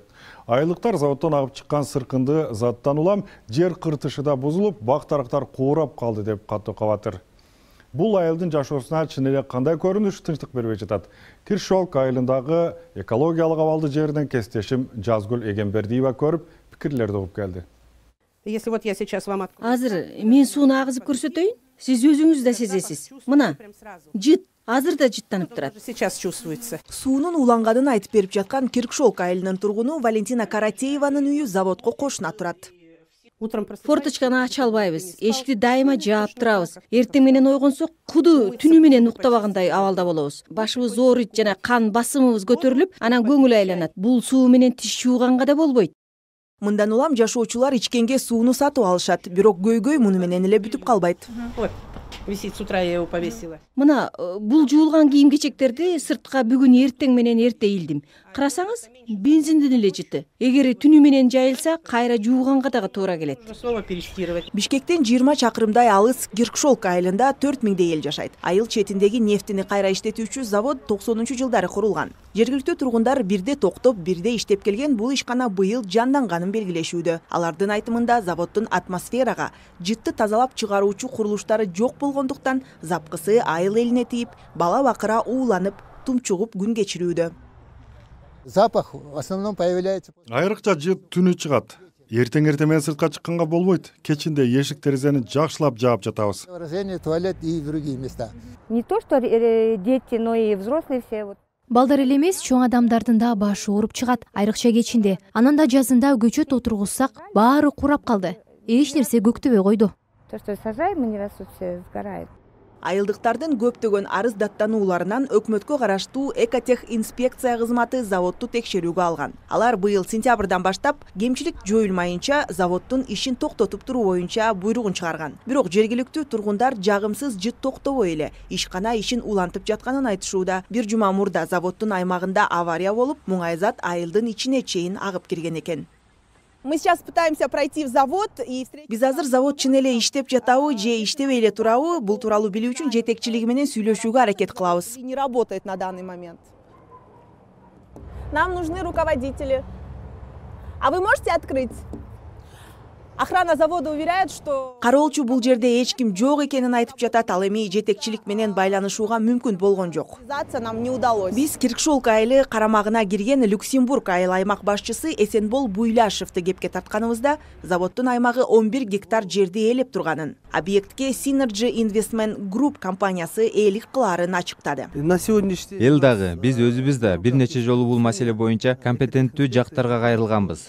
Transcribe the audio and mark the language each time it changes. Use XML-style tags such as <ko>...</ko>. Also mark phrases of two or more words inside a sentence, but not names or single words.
<ky>Айылыктар заводдон агып чыккан сыркынды заттан улам жер кыртышы да бузулуп, бак-дарактар куурап калды деп катуу кабатыр. Бул айылдын жашоосуна чын эле кандай көрүнүш тынчтык бербей жатат? Киршолк айылындагы экологиялык абалды жеринен кесиптешим Жазгүл Эгембердиева көрүп, пикирлерди угуп келди.</ky> <ru>Если вот я сейчас вам</ru> <ky>Азыр мен сууну агызып көрсөтөйүн, сиз өзүңүз да сезесиз. Мына, жыт, азыр да жыттанып турат.</ky> <ru>сейчас чувствуется.</ru> <ky>Суунун уланганын айтып берип жаткан Киршолк айылынын тургуну Валентина Каратееванын үйү заводко кошуна турат. Форточканы ача албайбыз, эшикти дайыма жаап турабыз. Эртең менен ойгонсок, куду түнү менен уктабагандай абалда болобуз. Башыбыз ооруйт жана кан басымыбыз көтөрүлүп, анан көңүл айланат. Бул суу менен тиш жууганга да болбойт. Мындан улам жашоочулар ичкенге сууну сатып алышат, бирок көйгөй муну менен эле бүтүп калбайт.</ky> <ru>Вот, висит, с утра я его повесила.</ru> <ky>Мына, бул жуулган кийим-кечектерди сыртка бүгүн эртең менен эрте илдим. Карасаңыз, бензиндин эле жыты. Эгер түнү менен жайылса, кайра жууганга дагы туура келет.</ky> <ru>Снова перестирывать.</ru> <ky>Бишкектен 20 чакырымдай алыс Киршолк айылында 4000 эл жашайт. Айыл четиндеги нефтини кайра иштетүүчү завод 90-жылдары курулган. Жергиликтүү тургундар бирде токтоп, бирде иштеп келген бул ишкана быйыл жанданганын белгилешүүдө. Алардын айтымында заводдун атмосферага жытты тазалап чыгаруучу курулуштары жок болгондуктан запкысы айыл элине тийип, бала бакыра ууланып, тумчугуп күн кечирүүдө.</ky> <ru>Запах в основном появляется.</ru> <ky>Айрыкча жыт түнү чыгат. эртең менен сыртка чыкканга болбойт. Кечинде эшик терезени жакшылап жаап жатабыз.</ky> <ru>Туалет и другие места. Не то что дети, но и взрослые все вот.</ru> <ky>Балдар эле эмес, чоң адамдардын да башы ооруп чыгат, айрыкча кечинде. Анан да жазында көчөт отургузсак, баары курап калды. Эч нерсе көктөбөй койду.</ky> <ru>То, что сажаем, они растут, все сгорает.</ru> <ky>Айылдыктардын көптөгөн арыз даттанууларынан өкмөткө караштуу Экотех инспекция кызматы заводду текшерүүгө алган. Алар быйыл сентябрдан баштап кемчилик жоюлмайынча заводдун ишин токтотуп туруу боюнча буйругун чыгарган. Бирок жергиликтүү тургундар жагымсыз жыт токтобой эле ишкана ишин улантып жатканын айтышууда. Бир жума мурда заводдун аймагында авария болуп, муңайзат айылдын ичине чейин агып кирген экен.</ky> <ru>Мы сейчас пытаемся пройти в завод и</ru> <ky>Биз азыр завод чын эле иштеп жатабы же иштебей эле турабы, бул тууралуу билүү үчүн жетекчилиги менен сүйлөшүүгө аракет кылабыз.</ky> <ru>Не работает на данный момент. Нам нужны руководители. А вы можете открыть? Охрана завода уверяет, что...</ru> <ky>Кароолчу бул жерде эч ким жок экенин айтып жатат, ал эми жетекчилик менен байланышууга мүмкүн болгон жок.</ky> <ru>Нам не удалось.</ru> <ky>Биз Киркшолк айылы карамагына кирген Люксембург айыл аймак башчысы Эсенбол Буйлашевди кепке тартканыбызда заводдун аймагы 11 гектар жерди ээлеп турганын, объектке Synergy Investment Group компаниясы ээлик кылаарын ачыктады. Эл дагы биз өзүбүз да бир нече жолу бул маселе боюнча компетенттүү жактарга кайрылганбыз.</ky>